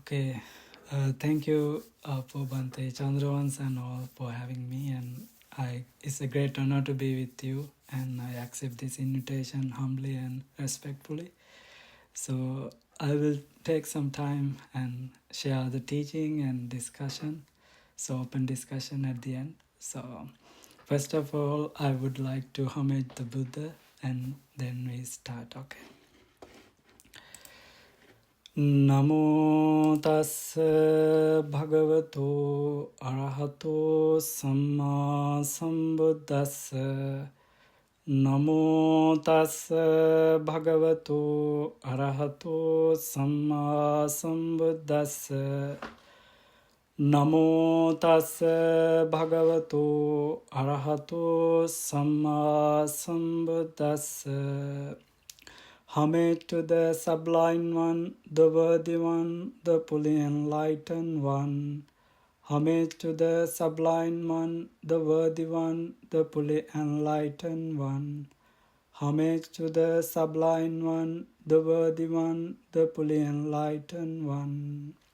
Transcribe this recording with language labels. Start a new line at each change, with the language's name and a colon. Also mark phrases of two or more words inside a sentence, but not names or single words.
English: Okay, thank you for Bhante Chandrawansa and all for having me, and it's a great honor to be with you, and I accept this invitation humbly and respectfully. So I will take some time and share the teaching and discussion, so open discussion at the end. So first of all, I would like to homage the Buddha, and then we start, okay?
Pali: Namo tassa bhagavato arahato samma sambuddhassa. Namo tassa bhagavato arahato samma sambuddhassa. Namo tassa bhagavato arahato samma sambuddhassa.
English: Homage to the Sublime One, the Worthy One, the fully Enlightened One. Homage to the Sublime One, the Worthy One, the fully Enlightened One. Homage to the Sublime One, the Worthy One, the fully Enlightened One.